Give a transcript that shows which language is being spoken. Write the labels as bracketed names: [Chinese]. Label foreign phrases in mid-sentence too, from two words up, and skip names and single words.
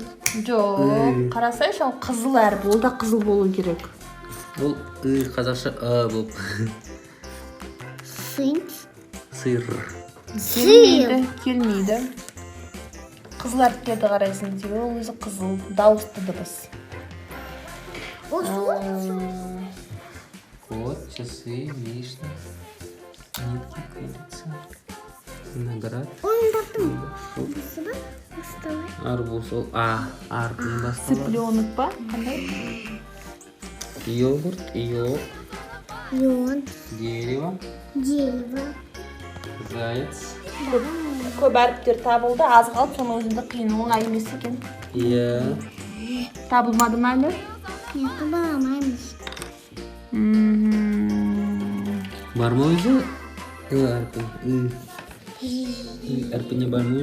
[Kazakh] Жоқ, қарасайшы, ол қызыл әріп. Ол да қызыл болу керек. Ол қазақша а болып. Сыр. Келмейді. Қызыл әріптерді қарайсың, себебі ол өзі қызыл, дауысты дыбыс. [Russian] Кот, часы, вишня, нитки, курица, виноград, арбуз, [Kazakh] ол арпын басталады. Цыпленок па? Қандай? [Russian] Йогурт, йог, дерево, заяц. [Kazakh] Көп әріптер табылды, аз қалып, соның өзінде қиын оңай емес екен. Иә. Табылмады ма әлі? Бар ма өзі? Әрпін. Әрпіне бар ма өзі?